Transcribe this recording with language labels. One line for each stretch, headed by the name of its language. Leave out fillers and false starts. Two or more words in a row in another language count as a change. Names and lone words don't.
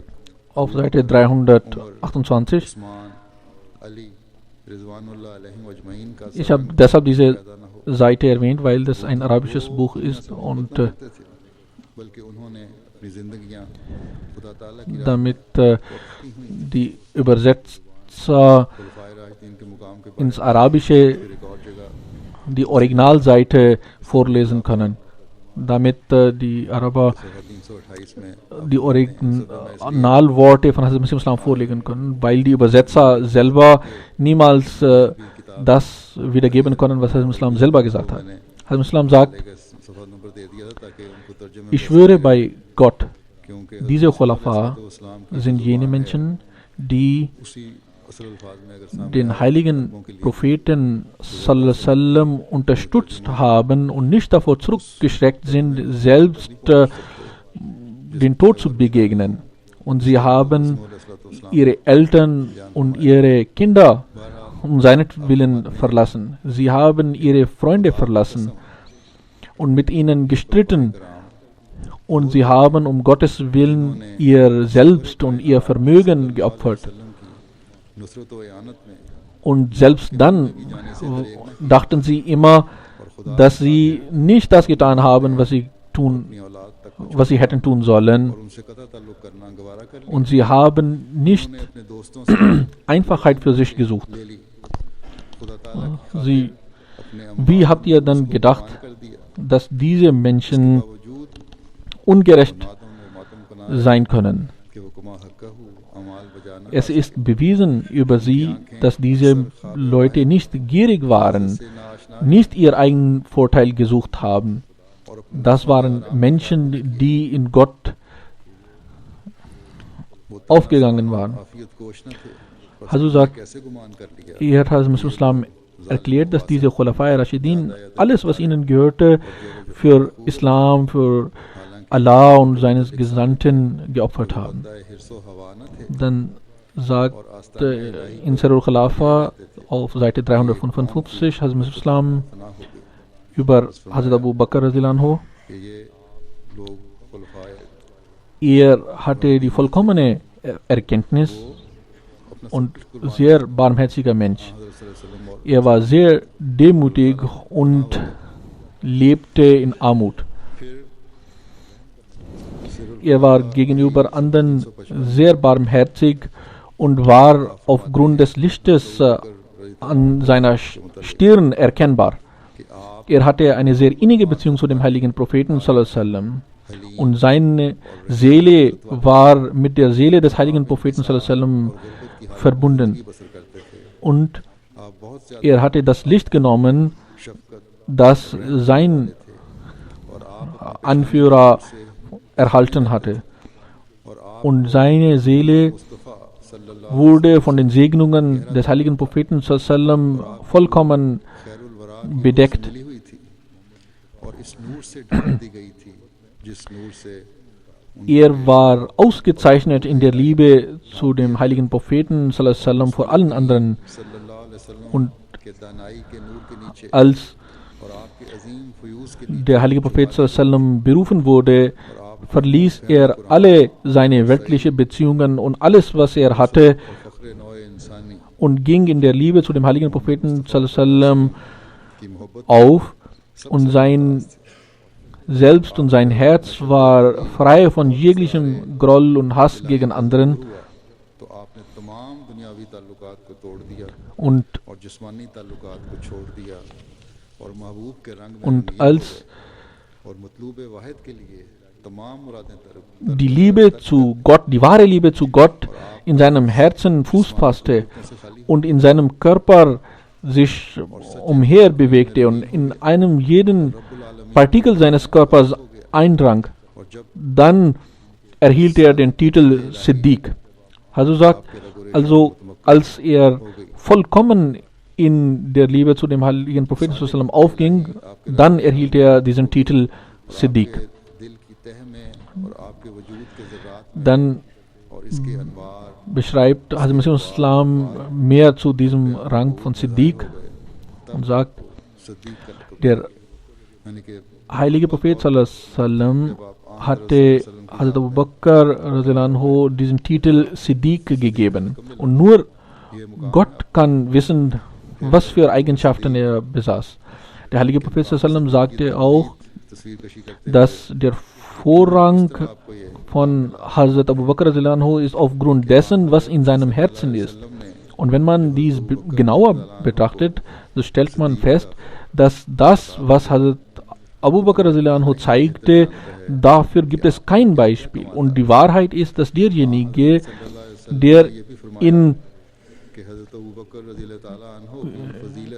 German: auf Seite 328.
Urdu: عثمان علی
Arabic: رضوان الله عليهم أجمعين
Urdu: کا
German: Ich habe deshalb diese
Urdu: پیدا نہ ہو
German: Seite erwähnt, weil das ein arabisches Buch ist und
Urdu: کرتے تھے بلکہ انہوں نے اپنی زندگیاں خدا تعالیٰ کی راہ
German: damit
Urdu: کی ہوئی
German: die Übersetzer
Urdu: خلفائے راشدین کے مقام کے بارے
German: ins Arabische
Urdu: میں ایک اور جگہ
German: die Originalseite vorlesen können, damit die Araber
Urdu: 328 میں
German: die Originalworte von Hazrat Masih Islam vorlegen können, weil die Übersetzer selber niemals das wiedergeben können, was Hazrat Islam selber gesagt hat. Hazrat Islam sagt,
Urdu: ایک صفحہ نمبر دے دیا تھا تاکہ ان کو ترجمے
German: ich schwöre bei Gott,
Urdu: کیونکہ
German: diese Khulafa
Urdu: اسلام کی
German: sind jene Menschen, die
Urdu: اسی اصل الفاظ میں اگر سامنے
German: den heiligen Propheten
Arabic: صلى الله عليه وسلم
German: unterstützt haben und nicht davor zurückgeschreckt sind, selbst den Tod zu begegnen. Und sie haben ihre Eltern und ihre Kinder um seinetwillen verlassen. Sie haben ihre Freunde verlassen und mit ihnen gestritten. Und sie haben um Gottes Willen ihr Selbst und ihr Vermögen geopfert.
Urdu: نصرت و اعانت میں
German: Und selbst dann dachten sie immer, dass sie nicht das getan haben, was sie
Urdu: اپنی اولاد تک
German: was sie hätten tun sollen.
Urdu: اور ان سے قطعی تعلق کرنا گوارا کر لیا
German: Und sie haben nicht
Urdu: انہوں نے اپنے دوستوں سے
German: Einfachheit für sich gesucht.
Urdu: لے لی خدا تعالیٰ کی
German: Sie,
Urdu: اپنے
German: wie habt ihr dann gedacht,
Urdu: کر دیا
German: dass diese Menschen
Urdu: باوجود
German: ungerecht
Urdu: ماتم و ماتم کنا
German: sein können?
Urdu: کہ وہ
Arabic: كما حقه
Urdu: اعمال بجانا
German: Es ist bewiesen über sie, dass diese Leute nicht gierig waren,
Urdu: سے ناشنا
German: nicht ihr eigenen Vorteil gesucht haben.
Urdu: اور اپنے
German: Das waren Menschen, die in Gott aufgegangen waren.
Urdu: عافیت کوش نہ تھے پر
German: Hazur sagt,
Urdu: کیسے گمان کر لیا
German: er hat Hazrat Islam erklärt, dass diese
Arabic: خلفاء راشدين
German: alles, was ihnen gehörte, für Islam, für Allah und seines Gesandten geopfert haben.
Urdu: داعی حرص و ہوا نہ تھے
German: Dann sagt in Sir al-Khilafa auf Seite 355 Hazrat Islam
Urdu: فنا ہو گئی
German: über Hazrat Abu Bakr
Arabic: رضي الله عنه,
Urdu: کہ یہ لوگ خلفائے
German: er hatte die vollkommene Erkenntnis
Urdu: اپنا
German: und sehr barmherziger Mensch.
Urdu: حضرت
Arabic: صلى الله عليه وسلم
Urdu: اور
German: Er war sehr demütig und lebte in Armut.
Urdu: پھر صرف
German: Er war gegenüber anderen sehr barmherzig und war aufgrund des Lichtes an seiner Stirn erkennbar.
Urdu: کہ آپ
German: Er hatte eine sehr innige Beziehung zu dem heiligen Propheten
Arabic: صلى الله عليه وسلم.
German: Und seine Seele war mit der Seele des heiligen Propheten
Arabic: صلى الله عليه وسلم
German: verbunden.
Urdu: بسر کرتے تھے
German: Und
Urdu: آپ بہت زیادہ
German: er hatte das Licht genommen,
Urdu: شفقت
German: das sein
Urdu: اور آپ
German: Anführer erhalten hatte.
Urdu: اور آپ
German: Und seine Seele
Urdu: مصطفیٰ
German: wurde von den Segnungen des heiligen Propheten sallam vollkommen
Urdu: خیر الوریٰ کی
German: bedeckt.
Urdu: ملی ہوئی تھی اور اس نور سے ڈھک دی گئی تھی جس نور سے
German: Er war ausgezeichnet in der Liebe zu dem heiligen Propheten sallam vor allen anderen.
Arabic: صلى الله عليه وسلم
German: Und
Urdu: کے دانائی کے نور کے نیچے
German: als
Urdu: اور آپ کے عظیم فیوض کے نیچے
German: der heilige Prophet sallam berufen wurde, verließ er alle seine weltliche Beziehungen und alles, was er hatte,
Urdu: اور فخر نوع انسانی
German: und ging in der Liebe zu dem heiligen Propheten sallam
Urdu: کی محبت
German: auf, und sein Selbst und sein Herz war frei von jeglichem Groll und Hass gegen anderen.
Urdu: ہوا تو آپ نے تمام دنیاوی تعلقات کو توڑ دیا
German: Und,
Urdu: اور جسمانی تعلقات کو چھوڑ دیا اور محبوب کے رنگ میں
German: und
Urdu: رنگین
German: als
Urdu: اور مطلوب واحد کے لیے تمام مرادیں طرف
German: die Liebe zu Gott, die wahre Liebe zu Gott in seinem Herzen Fuß fasste
Urdu: سے خالی
German: und in seinem Körper sich umher bewegte und in einem jeden Partikel seines Körpers eindrang,
Urdu: اور جب
German: dann erhielt er den Titel Siddiq. Also sagt, also als er vollkommen in der Liebe zu dem heiligen Propheten sallam aufging, dann erhielt er diesen Titel Siddiq.
Urdu: کے دل کی تہہ میں اور آپ کے وجود کے ذرات
German: Dann
Urdu: اور اس کے انوار
German: beschreibt Hazrat Masih Islam mehr zu diesem Rang von Siddiq und sagt,
Urdu: صدیق کا لقب
German: der
Urdu: یعنی کہ
German: heilige Prophet sallam hatte Hazrat Abu Bakr
Arabic: رضي الله عنه
German: diesen Titel Siddiq gegeben. Und nur
Urdu: یہ مقام
German: Gott kann wissen, was für Eigenschaften er besaß. Der heilige Prophet sallam sagte auch,
Urdu: تصویر کشی کرتے
German: dass der Vorrang
Urdu: آپ کو یہ
German: von Hazrat Abu Bakr
Arabic: رضي الله عنه
German: ist aufgrund dessen, was in seinem Herzen ist.
Urdu: وسلم نے
German: Und wenn man dies genauer betrachtet, so stellt man fest, dass das, was Hazrat Abu Bakr
Arabic: رضي الله عنه
German: zeigte, dafür gibt es kein Beispiel. Und die Wahrheit ist, dass derjenige, der
Urdu: یہ بھی فرمایا
German: in
Urdu: کہ حضرت ابو بکر
Arabic: رضي الله تعالى عنه
Urdu: کی فضیلت